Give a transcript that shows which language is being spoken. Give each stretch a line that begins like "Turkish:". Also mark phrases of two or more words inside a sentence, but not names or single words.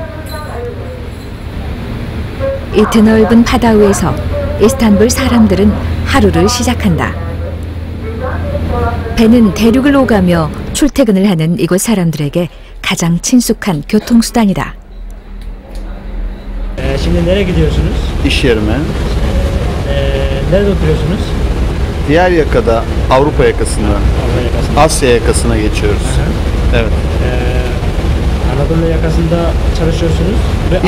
Korean: 이 드넓은 바다 위에서 이스탄불 사람들은 하루를 시작한다. 배는 대륙을 오가며 출퇴근을 하는 이곳 사람들에게 가장 친숙한 교통수단이다.
Turkish: Şimdi nereye gidiyorsunuz? İş yerime. Nerede oturuyorsunuz? Diğer yakada Avrupa yakasında, Asya yakasına geçiyoruz. Evet. Anadolu yakasında çalışıyorsunuz ve